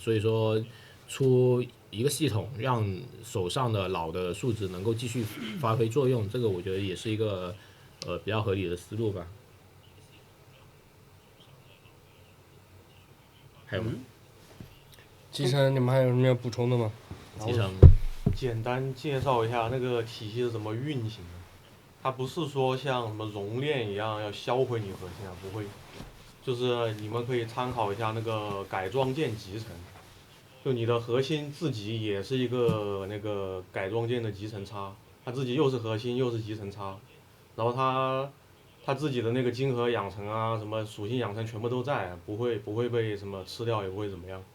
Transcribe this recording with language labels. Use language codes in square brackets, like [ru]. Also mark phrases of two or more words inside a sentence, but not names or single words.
[zh] 所以說出一個系統，讓手上的老的數值能夠繼續發揮作用，這個我覺得也是一個比較合理的思路吧。還有嗎？集成你們還有什麼要補充的嗎？集成簡單介紹一下那個體系是怎麼運行的。它不是說像什麼熔煉一樣要銷毀你核心啊，不會。就是你們可以參考一下那個改裝件集成，就你的核心自己也是一個那個改裝件的集成差，它自己又是核心又是集成差，然後它自己的那個晶核養成啊，什麼屬性養成全部都在，不會被什麼吃掉，也不會怎麼樣。